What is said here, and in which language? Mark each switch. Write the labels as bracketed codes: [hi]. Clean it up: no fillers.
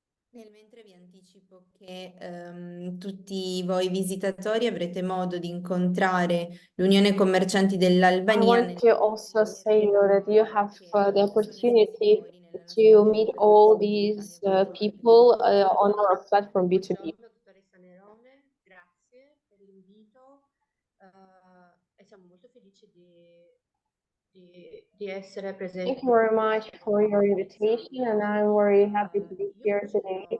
[it] Nel mentre vi anticipo che tutti voi visitatori avrete modo di incontrare l'Unione Commercianti dell'Albania. [en] I want to also say that you have the opportunity to meet all these people on our platform B2B. [it] Dottoressa Neirone, grazie per l'invito e siamo molto felici di essere presenti. [en] Thank you very much for your invitation, and I'm very happy to be here today.